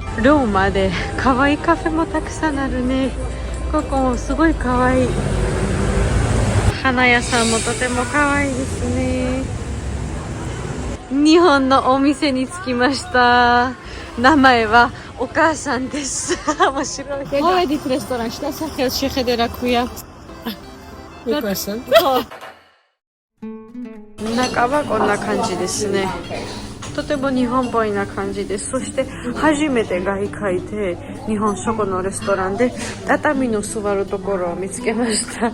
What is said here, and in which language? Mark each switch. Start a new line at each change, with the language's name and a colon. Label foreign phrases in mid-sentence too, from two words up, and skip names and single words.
Japanese: ローマでかわいいカフェもたくさんあるね。ここもすごいかわいい。花屋さんもとてもかわいいですね。日本のお店に着きました。名前はお母さんです。面白い。
Georgian: ხოვედი რესტორანში და სახელს შეხედე რა ქვია.
Japanese: お母さん。中はこんな感じですね。とても日本っぽいな感じです。そして初めて外界で日本食のレストランで畳の座るところを見つけました。